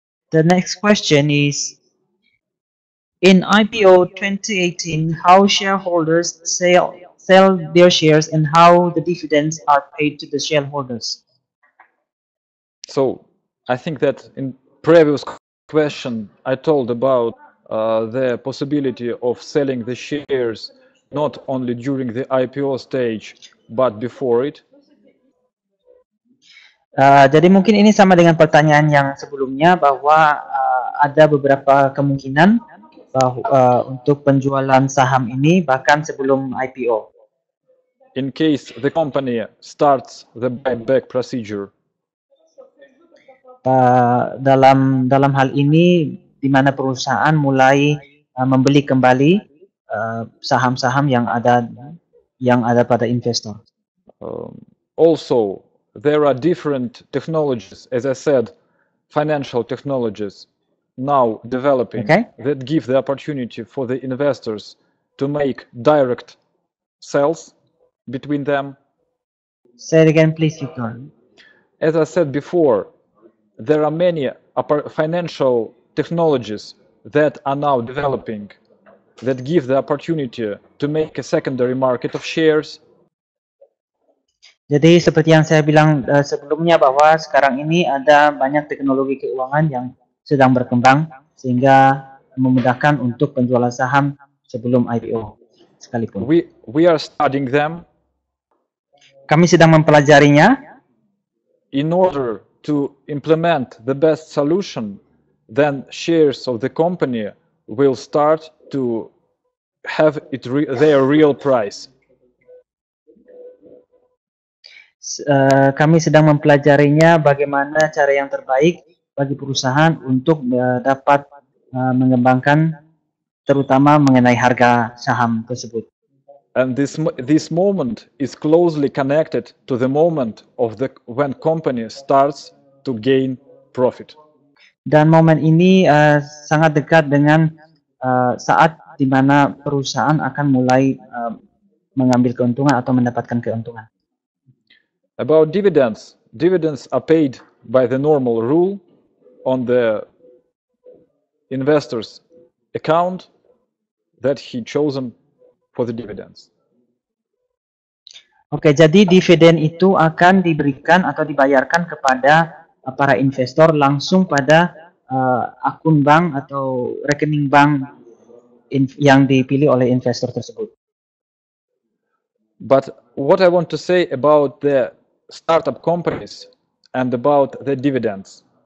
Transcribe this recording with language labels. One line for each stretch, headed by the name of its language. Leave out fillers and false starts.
English: The next question is, in IPO 2018, how shareholders sell their shares and how the dividends are paid to the shareholders? So I think that in previous question I told about the possibility of selling the shares not only during the IPO stage but before it.
Indonesian: Jadi mungkin ini sama dengan pertanyaan yang sebelumnya bahwa ada beberapa kemungkinan bahwa untuk penjualan saham ini bahkan sebelum IPO.
English: In case the company starts the buyback procedure.
Indonesian: Dalam hal ini di mana perusahaan mulai membeli kembali saham-saham yang ada pada investor.
English: Also, there are different technologies, as I said, financial technologies now developing that give the opportunity for the investors to make direct sales between them. Say it again, please, Victor. As I said before, there are many financial technologies that are now developing that give the opportunity to make a secondary market of shares.
Indonesian: Jadi seperti yang saya bilang sebelumnya bahwa sekarang ini ada banyak teknologi keuangan yang sedang berkembang sehingga memudahkan untuk penjualan saham sebelum IPO sekalipun.
English: We are studying them.
Indonesian: Kami sedang mempelajarinya.
English: In order to implement the best solution, then shares of the company will start to have their real price.
Indonesian: Kami sedang mempelajarinya bagaimana cara yang terbaik bagi perusahaan untuk dapat mengembangkan terutama mengenai harga saham tersebut.
English: And this moment is closely connected to the moment of when company starts to gain profit.
Indonesian: Dan momen ini sangat dekat dengan saat di mana perusahaan akan mulai mengambil keuntungan atau mendapatkan keuntungan.
English: About dividends, dividends are paid by the normal rule on the investor's account that he chosen for the dividends.
Indonesian: Oke, jadi dividen itu akan diberikan atau dibayarkan kepada para investor langsung pada akun bank atau rekening bank yang dipilih oleh investor tersebut.
English: But what I want to say about the startup companies and about the dividends.